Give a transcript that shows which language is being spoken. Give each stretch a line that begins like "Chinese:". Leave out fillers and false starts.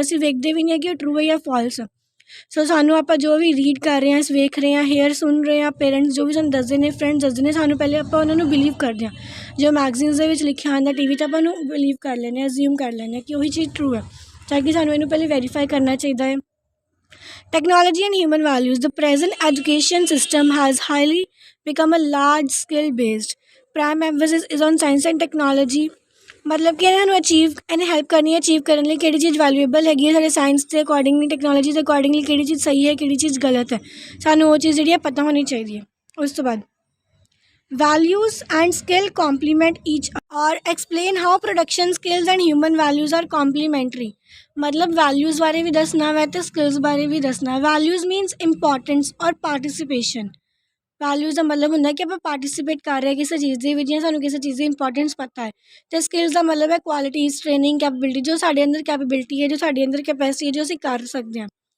Punjabi: ਅਸੀਂ ਵੇਖਦੇ ਵੀ ਨਹੀਂ ਹੈ ਕਿ ਉਹ ਟਰੂ ਹੈ ਜਾਂ ਫਾਲਸ. ਸੋ ਸਾਨੂੰ ਆਪਾਂ ਜੋ ਵੀ ਰੀਡ ਕਰ ਰਹੇ ਹਾਂ, ਵੇਖ ਰਹੇ ਹਾਂ, ਹੇਅਰ ਸੁਣ ਰਹੇ ਹਾਂ, ਪੇਰੈਂਟਸ ਜੋ ਵੀ ਸਾਨੂੰ ਦੱਸਦੇ ਨੇ, ਫਰੈਂਡਸ ਦੱਸਦੇ ਨੇ, ਸਾਨੂੰ ਪਹਿਲੇ ਆਪਾਂ ਉਹਨਾਂ ਨੂੰ ਬਿਲੀਵ ਕਰਦੇ ਹਾਂ. ਜੋ ਮੈਗਜ਼ੀਨਸ ਦੇ ਵਿੱਚ ਲਿਖਿਆ ਆਉਂਦਾ, ਟੀ ਵੀ 'ਤੇ ਆਪਾਂ ਉਹਨੂੰ ਬਿਲੀਵ ਕਰ ਲੈਂਦੇ ਹਾਂ, ਅਜ਼ਿਊਮ ਕਰ ਲੈਂਦੇ ਹਾਂ ਕਿ ਉਹੀ ਚੀਜ਼ ਟਰੂ ਹੈ, ਤਾਂ ਕਿ ਸਾਨੂੰ ਇਹਨੂੰ ਪਹਿਲੇ ਵੈਰੀਫਾਈ ਕਰਨਾ ਚਾਹੀਦਾ ਹੈ.
English: Technology and human values. The present education system has highly become a large skill based. Prime emphasis is on science and technology.
Punjabi: मतलब कि ਇਹਨਾਂ ਨੂੰ ਅਚੀਵ ਇਹਨੇ ਹੈਲਪ ਕਰਨੀ ਹੈ ਅਚੀਵ ਕਰਨ ਲਈ ਕਿਹੜੀ ਚੀਜ਼ ਵੈਲਿਊਏਬਲ ਹੈਗੀ ਹੈ ਸਾਡੇ ਸਾਇੰਸ ਦੇ ਅਕੋਰਡਿੰਗਲੀ ਟੈਕਨੋਲੋਜੀ ਦੇ ਅਕੋਰਡਿੰਗਲੀ ਕਿਹੜੀ ਚੀਜ਼ ਸਹੀ ਹੈ ਕਿਹੜੀ ਚੀਜ਼ ਗਲਤ ਹੈ ਸਾਨੂੰ ਉਹ ਚੀਜ਼ ਜਿਹੜੀ ਹੈ ਪਤਾ ਹੋਣੀ ਚਾਹੀਦੀ ਹੈ ਉਸ ਤੋਂ ਬਾਅਦ
English: values and skill complement each or explain how production skills and human values are complementary
Punjabi: मतलब values बारे भी दसना वै तो skills बारे भी दसना
English: values means importance
Punjabi: और participation ਵੈਲਿਊਜ਼ ਦਾ ਮਤਲਬ ਹੁੰਦਾ ਕਿ ਆਪਾਂ ਪਾਰਟੀਸਿਪੇਟ ਕਰ ਰਹੇ ਕਿਸੇ ਚੀਜ਼ ਦੇ ਵਿੱਚ ਜਾਂ ਸਾਨੂੰ ਕਿਸੇ ਚੀਜ਼ ਦੀ ਇੰਪੋਰਟੈਂਸ ਪਤਾ ਹੈ ਅਤੇ ਸਕਿੱਲਸ ਦਾ ਮਤਲਬ ਹੈ ਕੁਆਲਿਟੀਜ਼ ਟ੍ਰੇਨਿੰਗ ਕੈਪੇਬਿਲਿਟੀ ਜੋ ਸਾਡੇ ਅੰਦਰ ਕੈਪੇਬਿਲਿਟੀ ਹੈ ਜੋ ਸਾਡੇ ਅੰਦਰ ਕੈਪੈਸਿਟੀ ਹੈ ਜੋ ਅਸੀਂ ਕਰ ਸਕਦੇ ਹਾਂ